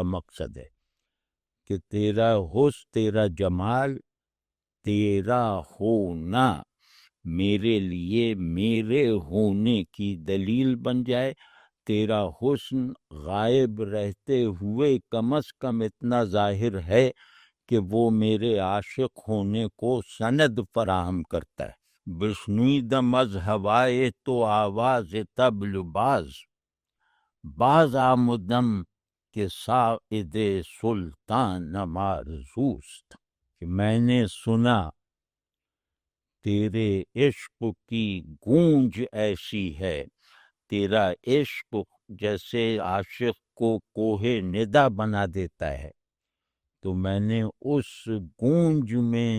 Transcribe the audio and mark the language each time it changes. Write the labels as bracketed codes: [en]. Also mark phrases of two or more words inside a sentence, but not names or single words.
[ur] مقصد ہے، کہ تیرا حسن، تیرا جمال، تیرا ہونا میرے لیے میرے ہونے کی دلیل بن جائے، تیرا حسن غائب رہتے ہوئے کم از کم اتنا ظاہر ہے کہ وہ میرے عاشق ہونے کو سند فراہم کرتا ہے۔ [fa] بشنیدم از ہوائے تو آواز طبل باز آمدم کہ ساعد سلطان مارزوست، [ur] کہ میں نے سنا تیرے عشق کی گونج ایسی ہے، تیرا عشق جیسے عاشق کو کوہ ندا بنا دیتا ہے، تو میں نے اس گونج میں